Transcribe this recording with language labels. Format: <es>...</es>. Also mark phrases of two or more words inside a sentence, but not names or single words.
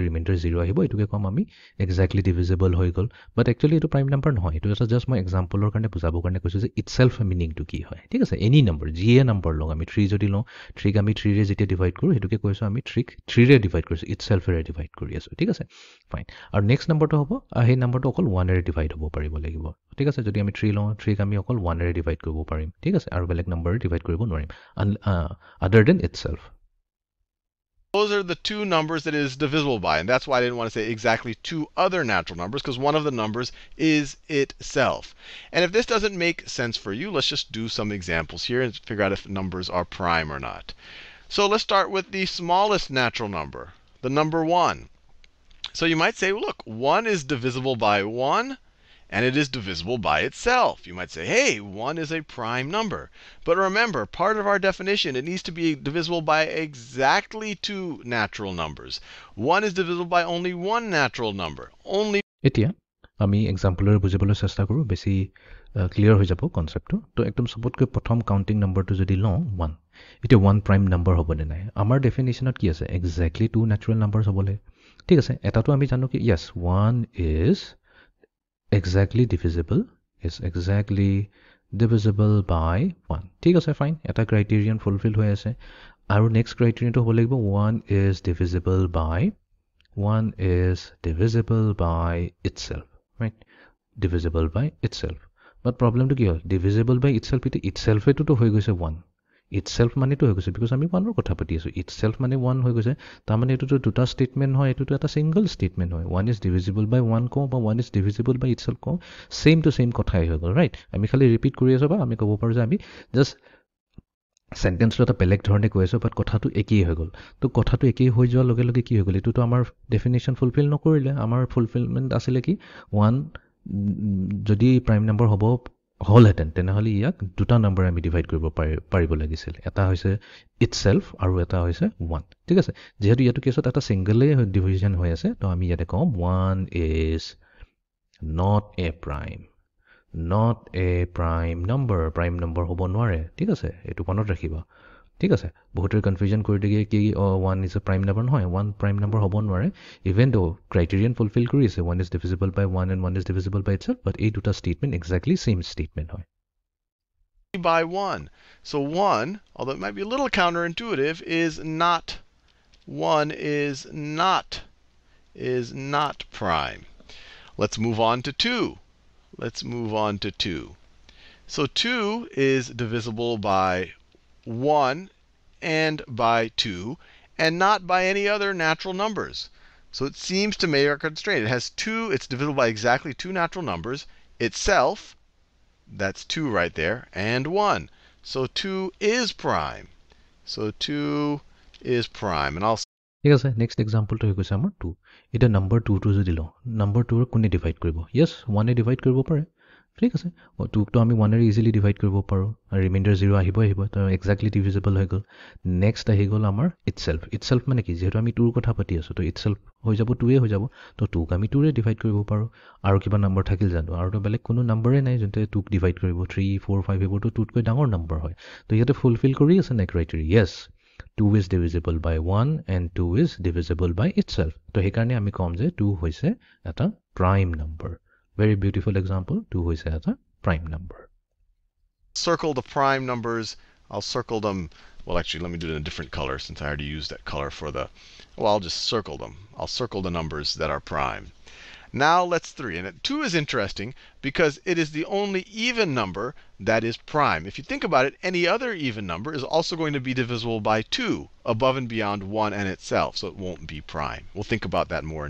<as>ৰিমাইণ্ডাৰ 0 আহিব এইটোকে ক'ম আমি</as> <en>exactly divisible</en> <as>হৈ গ'ল</as> <en>but actually</en> <as>এইটো</as> <en>prime number</en> <as>নহয় এইটো এটা জাষ্ট মই এক্সাম্পলৰ কাৰণে বুজাবৰ কাৰণে কৈছোঁ যে</as> <en>itself meaning</en> <as>কি হয় ঠিক আছে</as> <en>any number</en> <as>যিয়ে নাম্বাৰ লওঁ আমি 3 যদি লওঁ 3ক আমি 3ৰে যেতিয়া ডিভাইড কৰোঁ সেইটোকে কৈছোঁ আমি 3ৰে ডিভাইড কৰিছোঁ ইটসেল্ফেৰে ডিভাইড কৰি আছোঁ ঠিক আছে ফাইন আৰু</as> <en>next number</en> <as>হ'ব সেই নাম্বাৰটো অকল 1এৰে ডিভাইড হ'ব পাৰিব লাগিব ঠিক আছে যদি আমি 3 লওঁ 3ক আমি অকল 1এৰে ডিভাইড কৰিব পাৰিম ঠিক আছে আৰু বেলেগ নাম্বাৰে ডিভাইড কৰিব নোৱাৰিম</as> <en>other than itself. Those are the two numbers that it is divisible by, and that's why I didn't want to say exactly two other natural numbers, because one of the numbers is itself. And if this doesn't make sense for you, let's just do some examples here and figure out if numbers are prime or not. So let's start with the smallest natural number, the number 1. So you might say, well, look, 1 is divisible by 1, and it is divisible by itself. You might say, hey, 1 is a prime number. But remember, part of our definition, it needs to be divisible by exactly two natural numbers. 1 is divisible by only one natural number. Only.</en> <as>এতিয়া আমি এক্সাম্পলৰে বুজিবলৈ চেষ্টা কৰোঁ বেছি ক্লিয়াৰ হৈ যাব কনচেপ্টটো তো একদম চবতকৈ প্ৰথম</as> <en>counting number</en> <as>যদি লওঁ 1 এতিয়া 1</as> <en>prime number</en> <as>হ'বনে নাই আমাৰ ডেফিনেশ্যনত কি আছে</as> <en>exactly 2 natural numbers</en> <as>হ'বলৈ ঠিক আছে এটাটো আমি জানো কি</as> <en>yes 1 is exactly divisible is exactly divisible by 1</en> <as>ঠিক আছে ফাইন এটা</as> <en>criterion fulfill</en> <as>হৈ আছে আৰু</as> <en>next criterion</en> <as>হ'ব লাগিব</as> <en>1 is divisible by itself right divisible by itself</en> <as>but problemটো কি হ'ল</as> <en>divisible by itself</en> <as>itselfটো হৈ গৈছে 1 itself মানেটো হৈ গৈছে বিকজ আমি 1ৰ কথা পাতি আছোঁ itself মানে 1 হৈ গৈছে তাৰমানে এইটোতো দুটা ষ্টেটমেণ্ট হয় এইটোতো এটা</as> <en>single statement</en> <as>হয়</as> <en>1 is divisible by 1</en> <as>কওঁ বা</as> <en>1 is divisible by itself</en> <as>কওঁ</as> <en>same to same</en> <as>কথাই হৈ গ'ল ৰাইট আমি খালি ৰিপিট কৰি আছোঁ বা আমি ক'ব পাৰোঁ যে আমি</as> <en>just sentence</en> <as>এটা বেলেগ ধৰণে কৈ আছোঁ বাট কথাটো একেই হৈ গ'ল তো কথাটো একেই হৈ যোৱাৰ লগে লগে কি হৈ গ'ল এইটোতো আমাৰ</as> <en>definition fulfill</en> <as>নকৰিলে আমাৰ ফুলফিলমেণ্ট আছিলে কি 1 যদি</as> <en>prime number</en> <as>হ'ব হ'লহেঁতেন তেনেহ'লে ইয়াক দুটা নম্বৰ আমি ডিভাইড কৰিব পাৰিব লাগিছিল এটা হৈছে ইটছেল্ফ আৰু এটা হৈছে 1 ঠিক আছে যিহেতু ইয়াতো কেছত এটা ছিংগলেই ডিভিজন হৈ আছে তো আমি ইয়াতে কওঁ</as> <en>1 is not a prime number</en> <as>হ'ব নোৱাৰে ঠিক আছে এইটো মনত ৰাখিবা ঠিক আছে বহুতৰ কনফিউজন কৰি দিয়ে কি</as> <en>1 is a prime number</en> <as>নহয় 1</as> <en>prime number</en> <as>হ'ব নোৱাৰে</as> <en>even though criterion fulfill</en> <as>কৰি আছে</as> <en>1 is divisible by 1 and 1 is divisible by itself</en> <as>but এই দুটা</as> <en>statement exactly same statement</en> <as>হয়</as> <en>by 1. So 1, although it might be a little counterintuitive, is not prime. Let's move on to 2. So 2 is divisible by 1 and by 2 and not by any other natural numbers. So it seems to make our constraint. It has it's divisible by exactly two natural numbers, itself, that's 2 right there, and 1. So 2 is prime. And I'll</en> <as>ঠিক আছে</as> <en>next example</en> <as>হৈ গৈছে আমাৰ 2 এতিয়া নম্বৰ 2টো যদি লওঁ নম্বৰ 2ৰ কোনে ডিভাইড কৰিব য়েছ 1এ ডিভাইড কৰিব পাৰে ঠিক আছে 2টো আমি 1এৰে ইজিলি ডিভাইড কৰিব পাৰোঁ আৰু ৰিমাইণ্ডাৰ 0 আহিব তো</as> <en>exactly divisible</en> <as>হৈ গ'ল নেক্সট আহি গ'ল আমাৰ ইটছেল্ফ মানে কি যিহেতু আমি 2ৰ কথা পাতি আছোঁ তো ইটছেল্ফ হৈ যাব 2এ হৈ যাব তো 2ক আমি 2ৰে ডিভাইড কৰিব পাৰোঁ আৰু কিবা নম্বৰ থাকিল জানো আৰুতো বেলেগ কোনো নম্বৰে নাই যোনটোৱে 2ক ডিভাইড কৰিব 3 4 5 এইবোৰতো 2তকৈ ডাঙৰ নম্বৰ হয় তো ইয়াতে ফুলফিল কৰি আছে নাই ক্ৰাইটেৰিয়া য়েছ</as> <en>2 is divisible by 1 and 2 is divisible by itself</en> <as>তো সেইকাৰণে আমি ক'ম যে 2 হৈছে এটা</as> <en>prime number very beautiful example</en> <as>2 হৈছে এটা</as> <en>prime number circle the prime numbers I'll circle them well actually let me do it in a different color since I already used that color for the I'll just circle them I'll circle the numbers that are prime now let's 3 and 2 is interesting because it is the only even number that is prime if you think about it any other even number is also going to be divisible by 2 above and beyond 1 and itself so it won't be prime we'll think about that more</en>